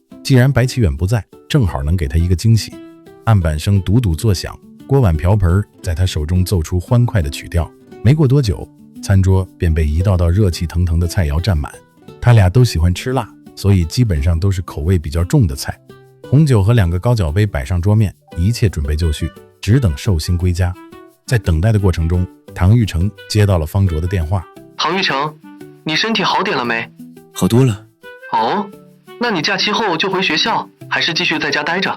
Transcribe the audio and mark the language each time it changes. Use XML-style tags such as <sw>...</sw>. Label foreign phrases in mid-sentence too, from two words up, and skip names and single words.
<zh>既然白齊遠不在，正好能給他一個驚喜。案板聲嘟嘟作響，鍋碗瓢盆在他手中奏出歡快的曲調。沒過多久，餐桌便被一道道熱氣騰騰的菜肴占滿。他倆都喜歡吃辣，所以基本上都是口味比較重的菜。紅酒和2個高腳杯擺上桌面，一切準備就緒，只等壽星歸家。在等待的過程中，唐玉成接到了方卓的電話。唐玉成，你身體好點了沒？好多了。哦，那你假期後就回學校，還是繼續在家待着？</zh>